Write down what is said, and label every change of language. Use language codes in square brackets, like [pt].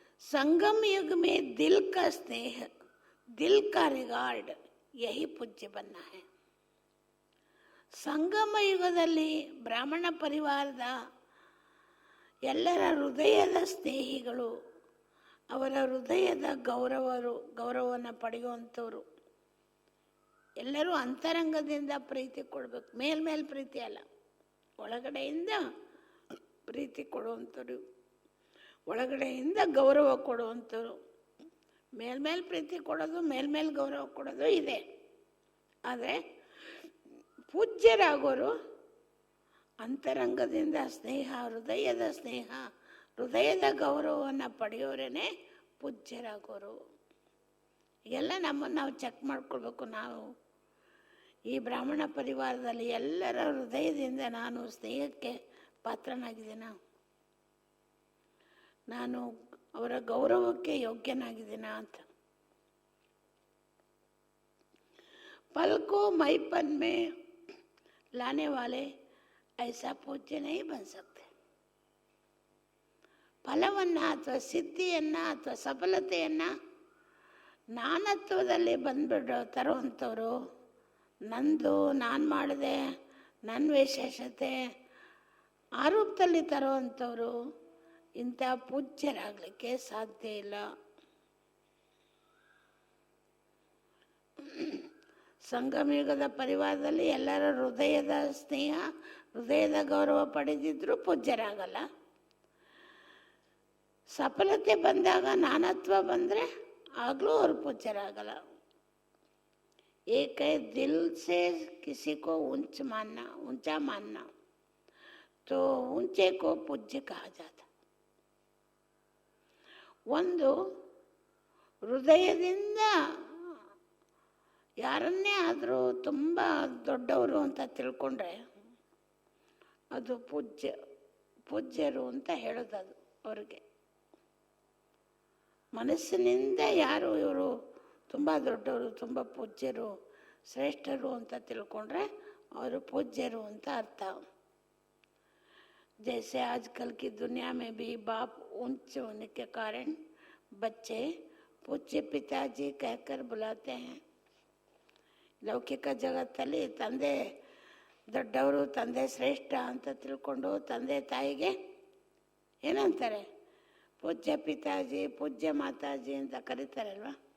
[hi] संगम युग में दिल का स्नेह, दिल का रिगार्ड, यही पूज्य बनना है. [kn] ಸಂಗಮ ಯುಗದಲ್ಲಿ ಬ್ರಾಹ್ಮಣ ಪರಿವಾರದ ಎಲ್ಲರ ಹೃದಯದ ಸ್ನೇಹಿಗಳು, ಅವರ ಹೃದಯದ ಗೌರವವನ್ನು ಪಡೆಯುವಂಥವ್ರು ಎಲ್ಲರೂ ಅಂತರಂಗದಿಂದ ಪ್ರೀತಿ ಕೊಡಬೇಕು. ಮೇಲ್ಮೇಲೆ ಪ್ರೀತಿ ಅಲ್ಲ, ಒಳಗಡೆಯಿಂದ ಪ್ರೀತಿ ಕೊಡುವಂಥವ್ರು, ಒಳಗಡೆಯಿಂದ ಗೌರವ ಕೊಡುವಂಥವ್ರು. ಮೇಲ್ಮೇಲೆ ಪ್ರೀತಿ ಕೊಡೋದು, ಮೇಲ್ಮೇಲೆ ಗೌರವ ಕೊಡೋದು ಇದೆ. ಆದರೆ ಪೂಜ್ಯರಾಗೋರು ಅಂತರಂಗದಿಂದ ಸ್ನೇಹ, ಹೃದಯದ ಸ್ನೇಹ, ಹೃದಯದ ಗೌರವವನ್ನು ಪಡೆಯೋರೇ ಪೂಜ್ಯರಾಗೋರು. ಎಲ್ಲ ನಮ್ಮನ್ನು ನಾವು ಚೆಕ್ ಮಾಡ್ಕೊಳ್ಬೇಕು. ನಾವು ಈ ಬ್ರಾಹ್ಮಣ ಪರಿವಾರದಲ್ಲಿ ಎಲ್ಲರ ಹೃದಯದಿಂದ ನಾನು ಸ್ನೇಹಕ್ಕೆ ಪಾತ್ರನಾಗಿದ್ದೀನ, ನಾನು ಅವರ ಗೌರವಕ್ಕೆ ಯೋಗ್ಯನಾಗಿದ್ದೀನ ಅಂತ. [hi] फल को मैपन में लाने वाले ऐसा पूज्य नहीं बन सकते. [kn] ಫಲವನ್ನು ಅಥವಾ ಸಿದ್ಧಿಯನ್ನು ಅಥವಾ ಸಫಲತೆಯನ್ನು ನಾನತ್ವದಲ್ಲಿ ತರುವಂಥವ್ರು, ನಂದು, ನಾನು ಮಾಡಿದೆ, ನನ್ನ ವಿಶೇಷತೆ ಆ ರೂಪದಲ್ಲಿ ತರುವಂಥವ್ರು ಇಂಥ ಪೂಜ್ಯರಾಗಲಿಕ್ಕೆ ಸಾಧ್ಯ ಇಲ್ಲ. ಸಂಗಮಯುಗದ ಪರಿವಾರದಲ್ಲಿ ಎಲ್ಲರ ಹೃದಯದ ಸ್ನೇಹ, ಹೃದಯದ ಗೌರವ ಪಡೆದಿದ್ರೂ ಪೂಜ್ಯರಾಗಲ್ಲ. ಸಫಲತೆ ಬಂದಾಗ, ನಾನತ್ವ ಬಂದರೆ ಆಗಲೂ ಅವರು ಪೂಜ್ಯರಾಗಲ್ಲ. ಏಕೆ [hi] ದಿಲ್ ಸೆ ಕಿಸಿ ಕೋ ऊंचा मानना तो ऊंचे को पूज्य कहा जाता. [kn] ಒಂದು ಹೃದಯದಿಂದ ಯಾರನ್ನೇ ಆದರೂ ತುಂಬ ದೊಡ್ಡವರು ಅಂತ ತಿಳ್ಕೊಂಡ್ರೆ ಅದು ಪೂಜ್ಯರು ಅಂತ ಹೇಳೋದದು ಅವ್ರಿಗೆ. ಮನಸ್ಸಿನಿಂದ ಯಾರು ಇವರು ತುಂಬ ದೊಡ್ಡವರು, ತುಂಬ ಪೂಜ್ಯರು, ಶ್ರೇಷ್ಠರು ಅಂತ ತಿಳ್ಕೊಂಡ್ರೆ ಅವರು ಪೂಜ್ಯರು ಅಂತ ಅರ್ಥ. [hi] जैसे आजकल की दुनिया में भी बाप ऊंचे होने के कारण बच्चे पूज्य पिताजी कहकर बुलाते हैं. [kn] ಲೌಕಿಕ ಜಗತ್ತಲ್ಲಿ ತಂದೆ ದೊಡ್ಡವರು, ತಂದೆ ಶ್ರೇಷ್ಠ ಅಂತ ತಿಳ್ಕೊಂಡು ತಂದೆ ತಾಯಿಗೆ ಏನಂತಾರೆ? ಪೂಜ್ಯ ಪಿತಾಜಿ, ಪೂಜ್ಯ ಮಾತಾಜಿ ಅಂತ ಕರೀತಾರಲ್ವ.